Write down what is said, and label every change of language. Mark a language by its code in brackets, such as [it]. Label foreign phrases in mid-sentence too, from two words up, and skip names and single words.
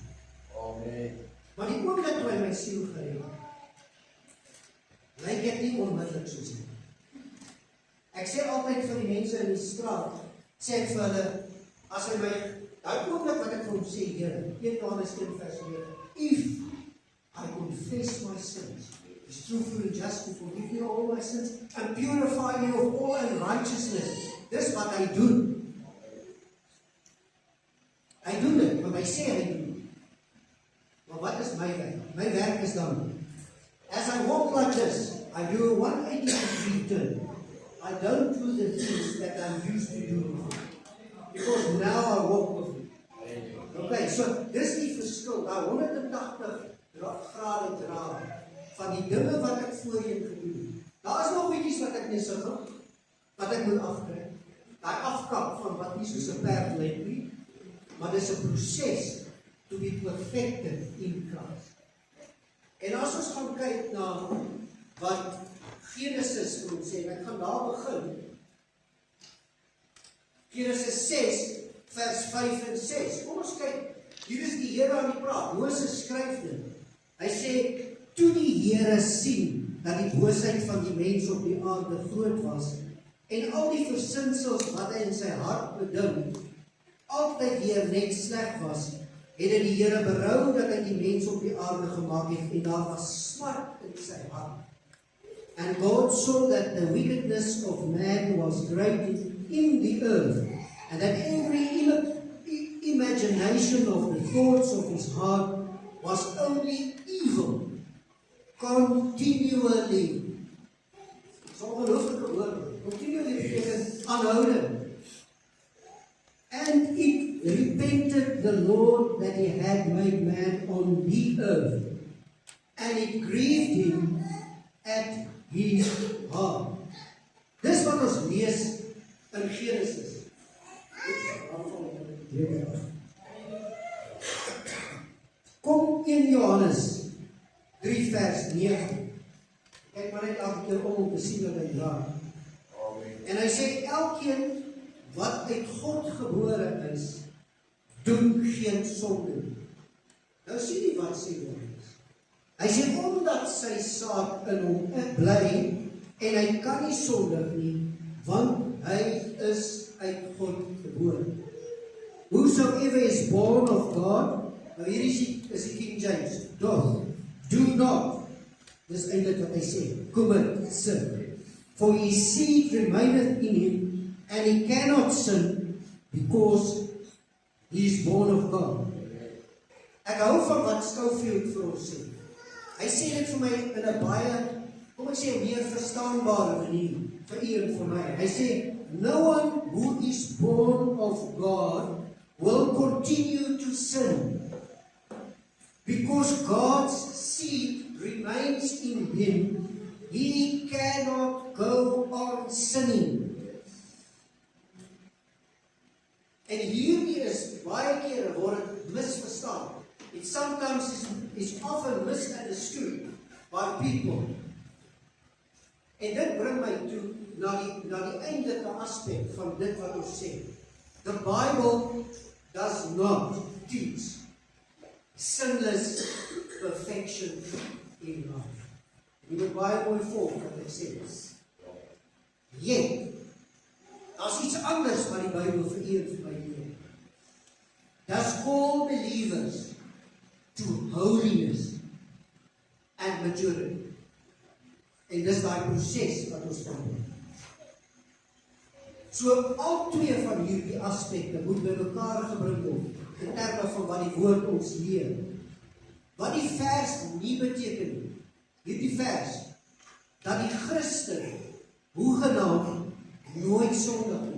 [af] Amen. Maar die oomblik toe hy my siel gered het, lyk ek nie onmiddellik soos hy. Ek sê altyd vir die mense in die straat, sê ek vir hulle, as hy my, daai oomblik wat ek vir hom sê, Here, 1 Johannes 1:9, [en] if I confess my sins, He's truthful and just to forgive me all my sins and purify me of all unrighteousness. [af] Dis wat hy doen. Hy doen dit, want hy sê hy doen dit. Maar wat is my werk? My werk is dan, [en] as I walk like this, I do a 180-degree turn. I don't do the things that I'm used to do before. Because now I walk with Him. [af] Okay, so dis die verskil, daai 180 grade draai van die dinge wat ek voorheen gedoen het. Daar is nog bietjies wat ek nie sou doen, wat ek moet afkry. Daai afkap van wat nie soos 'n perd lyk nie, maar dis 'n proses [en] to be perfected in Christ. [af] En as ons gaan kyk na wat Genesis vir ons sê, en ek gaan daar begin. Genesis 6 vers 5 en 6. Kom ons kyk, hier is die Here aan die praat. Moses skryf dit. Hy sê, toe die Here sien dat die boosheid van die mens op die aarde groot was en al die versinsels wat hy in sy hart bedink altyd weer net sleg was, het hy die Here berou dat hy die mens op die aarde gemaak het en daar was smart in sy hart. [en] And God saw that the wickedness of man was great in the earth, and that every imagination of the thoughts of his heart was only evil, continually. [af] So ongelooflike woord. Continually beteken aanhoudend. [en] And it repented the Lord that He had made man on the earth, and it grieved Him at His heart. [af] Dis wat ons lees in Genesis. Kom 1 Johannes 3 vers 9. Kyk maar net elke keer om te sien wat hy dra. En hy sê elkeen wat uit God gebore is, doen geen sonde nie. Nou sien jy wat sê Johannes. Hy sê omdat sy saad in hom bly en hy kan nie sondig nie, want hy is uit God gebore. [en] Whosoever is born of God, [af] nou hier is die [en] King James, do not, [af] dis eintlik wat hy sê, [en] commit sin, for his seed remaineth in him, and he cannot sin, because he is born of God. [af] Ek hou van wat Schofield vir ons sê. Hy sê dit vir my in 'n baie, kom ek sê, meer verstaanbare manier, vir u en vir my. Hy sê, [en] no one who is born of God will continue to sin, because God's seed remains in him, he cannot go on sinning. [af] En hierdie is baie kere word dit misverstaan. [en] It sometimes is often misunderstood by people. [af] En dit bring my toe na die eindelike aspek van dit wat ons sê. [en] The Bible does not teach sinless perfection in life. [af] Die Bybel mooi volg wat ek sê is. Yet, daar's iets anders wat die Bybel vir u en vir my leer. [en] Does call believers to holiness and maturity. [af] En dis daai proses wat ons van doen. So al twee van hierdie aspekte moet by mekaar gebring word in terme van wat die woord ons leer. Wat die vers nie beteken nie. Hierdie vers dat die Christen hoegenaamd nooit sondig nie.